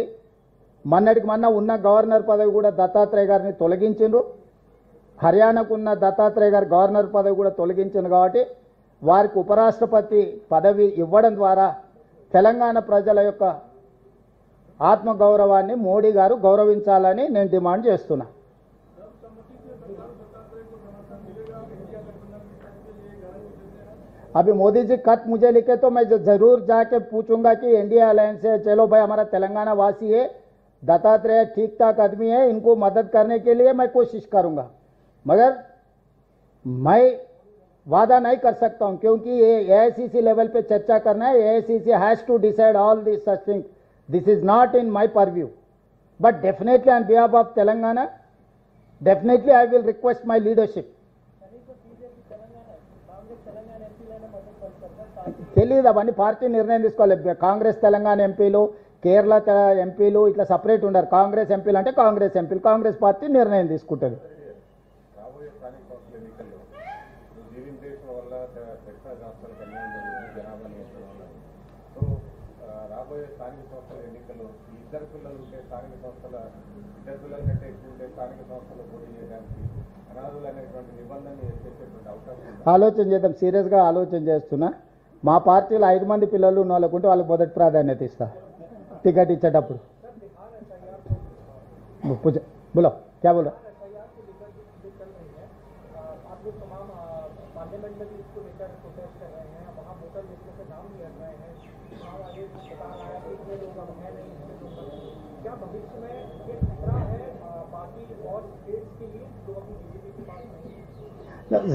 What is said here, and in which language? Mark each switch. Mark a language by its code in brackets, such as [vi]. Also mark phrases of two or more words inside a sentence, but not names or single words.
[te] మొన్నటికి మొన్న ఉన్న గవర్నర్ పదవి కూడా దత్తాత్రేయ గారిని తొలగించిండ్రు. హర్యానాకు ఉన్న దత్తాత్రేయ గారు గవర్నర్ పదవి కూడా తొలగించింది. కాబట్టి వారికి ఉపరాష్ట్రపతి పదవి ఇవ్వడం ద్వారా తెలంగాణ ప్రజల యొక్క ఆత్మగౌరవాన్ని మోడీ గారు గౌరవించాలని నేను డిమాండ్ చేస్తున్నా. [hi] अभी मोदी जी खत मुझे लिखे तो मैं जरूर जाके पूछूंगा कि [en] NDA alliance [hi] से चलो भाई, हमारा तेलंगाना वासी है, दत्तात्रेय ठीक ठाक आदमी है, इनको मदद करने के लिए मैं कोशिश करूंगा. मगर मैं वादा नहीं कर सकता हूं, क्योंकि ये [en] AICC level [hi] पे चर्चा करना है. [en] AICC has to decide all this such thing. This is not in my purview, but definitely on behalf of Telangana, definitely I will request my leadership. [te] తెలియదు, అవన్నీ పార్టీ నిర్ణయం తీసుకోవాలి. కాంగ్రెస్ తెలంగాణ ఎంపీలు, కేరళ ఎంపీలు ఇట్లా సపరేట్ ఉండరు. కాంగ్రెస్ ఎంపీలు అంటే కాంగ్రెస్ ఎంపీలు, కాంగ్రెస్ పార్టీ నిర్ణయం తీసుకుంటుంది. రాబోయే స్థానిక సంస్థల ఎన్నికల్లో జీవింపేషన్ వల్ల దక్షిణ రాష్ట్రాలకు అన్యాయం జరుగుతుంది, జనాభా నియంత్రణ వల్ల. సో రాబోయే స్థానిక సంస్థల ఎన్నికల్లో ఇద్దరు పిల్లలు ఉంటే స్థానిక సంస్థల ఇద్దరు పిల్లల కంటే ఎక్కువ ఉంటే స్థానిక సంస్థలు పోటీ చేయడానికి అనాథులు అనేటువంటి నిబంధనలు చేసేటువంటి అవకాశం ఆలోచన చేద్దాం. సీరియస్గా ఆలోచన చేస్తున్నా. మా పార్టీలో 5 మంది పిల్లలు ఉన్న వాళ్ళకుంటే వాళ్ళకి మొదటి ప్రాధాన్యత ఇస్తా టికెట్ ఇచ్చేటప్పుడు. [hi] बोलो क्या बोलो. पार्लियामेंट में भी इसको लेकर प्रोटेस्ट कर रहे हैं, वहाँ [en] voter list [hi] से नाम नहीं हट रहे हैं, चुनाव आगे बता रहा है कि इतने लोग अब है नहीं, इतने लोग क्या भविष्य में ये खतरा है पार्टी और स्टेट्स के लिए जो अभी बीजेपी के पास नहीं?